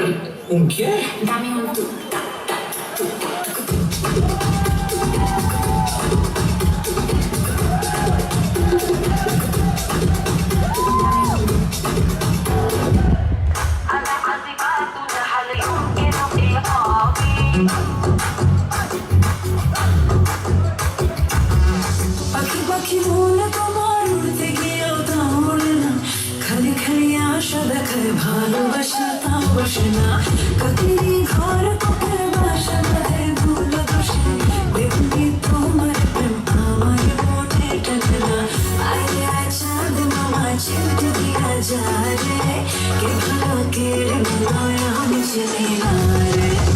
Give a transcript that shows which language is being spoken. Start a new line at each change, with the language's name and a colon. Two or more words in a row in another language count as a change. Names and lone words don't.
Spanish: ¿Un qué? dame un tu, ta, ta, tu, ta, tu, tu,
Arabic: أنا عذبات هل يمكن إيقافي
Bangla: পাখি পাখি বলে তোমার উড়তে গিয়েও তা ওড়ে না খালি খালি আশা দেখায় ভালোবাসা তাও বসে না কাকেরই ঘর কোকের বাসা বাঁধে ভুল দোষে দেখবি তোমার প্রেম আমার মনে টানে না আরে চাঁদ মামা চিনতে দিয়া যা রে কে ভালো কে মনে আমি চিনি না রে